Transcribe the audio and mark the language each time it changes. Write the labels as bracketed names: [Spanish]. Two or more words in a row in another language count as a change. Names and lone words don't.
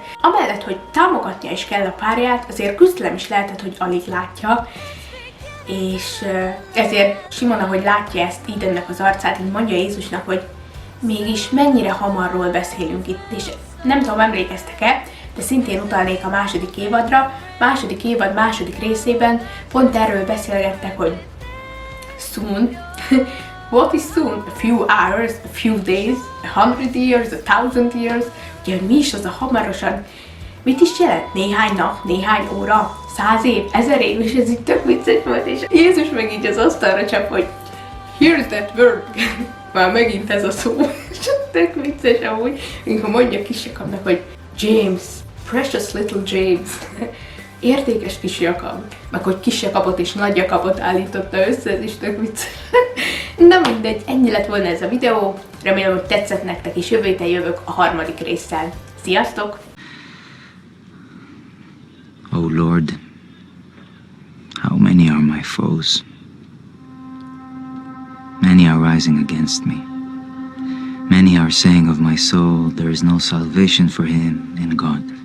[Hungarian] Amellett, hogy támogatnia is kell a párját, azért küzdelem is lehetett, hogy alig látja, és ezért Simon, ahogy látja ezt Idennek az arcát, így mondja Jézusnak, hogy mégis mennyire hamarról beszélünk itt, és nem tudom, emlékeztek-e, de szintén utalnék a második évadra. Második évad második részében pont erről beszélgettek, hogy soon. [English] What is soon? A few hours, a few days, 100 years, 1000 years. [Hungarian] Ugye, mi is az a hamarosan? Mit is jelent? Néhány nap, néhány óra, 100 év, 1000 év, és ez így tök vicces volt, és Jézus meg így az asztalra csap, hogy [English] here's that word. [Hungarian] Már megint ez a szó, és tök vicces amúgy, amikor mondja Kis Jakabnak, hogy [English] James, precious little James, [Hungarian] értékes Kis Jakab, meg hogy Kis Jakabot és Nagy Jakabot állította össze, ez is tök vicces. Na mindegy, ennyi lett volna ez a videó, remélem, hogy tetszett nektek, és jövő héten jövök a 3. résszel. Sziasztok! [English] Oh Lord, how many are my foes? Many are rising against me. Many are saying of my soul, there is no salvation for him in God.